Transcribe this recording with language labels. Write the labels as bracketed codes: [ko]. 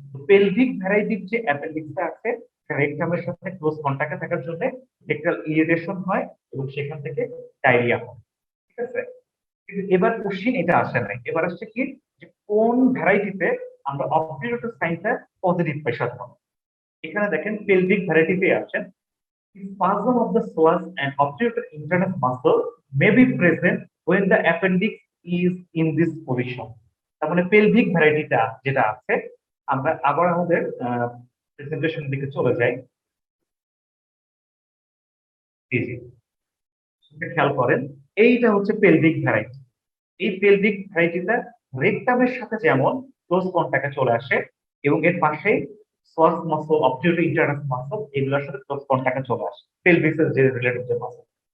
[bn] Pelvic ভ্যারাইটির যে অ্যাপেন্ডিক্সটা আছে রেকটামের সাথে ক্লোজ কন্টাক্টে থাকার জন্য রেকটাল ইরিটেশন হয় এবং সেখান থেকে ডায়রিয়া হয়। ঠিক আছে, কিন্তু এবার কোশ্চিন এটা আসে নাই, এবার আসছে কি যে কোন ভ্যারাইটিতে আমরা অবভিয়াস সাইনটা পজিটিভ পাই সাধারণত। এখানে দেখেন পেলভিক ভ্যারাইটিতে আছেন, [en] spasm of the psoas and obturator internus muscle may be present when the appendix is in this position. [bn] তার মানে পেলভিক ভ্যারাইটিটা যেটা আছে, আমরা আবার আমাদের প্রেজেন্টেশন দিকে চলে যাই। জি জি, খেয়াল করেন, এইটা হচ্ছে পেলভিক ভ্যারাইটি। এই পেলভিক ভ্যারাইটিটা রেকটামের সাথে যেমন ক্লোজ কন্টাক্টে চলে আসে, এবং এর পাশে সোয়াস মাসল, অবটিউরিটর ইন্টারনাস মাসল, এগুলোর সাথে ক্লোজ কন্টাক্টে চলে আসে পেলভিসের যে রিলেটেড যে মাসল।